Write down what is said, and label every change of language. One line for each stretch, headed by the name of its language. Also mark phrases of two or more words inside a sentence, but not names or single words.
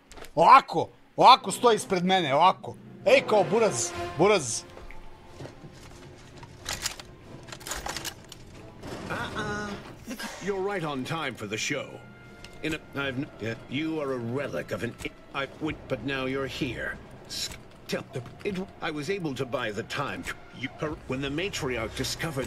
Serbian: Ovako stoji ispred mene, ovako. Ej, kao buraz.
English: You're right on time for the show. You are a relic of an... but now you're here. I was able to buy the time when the matriarch discovered...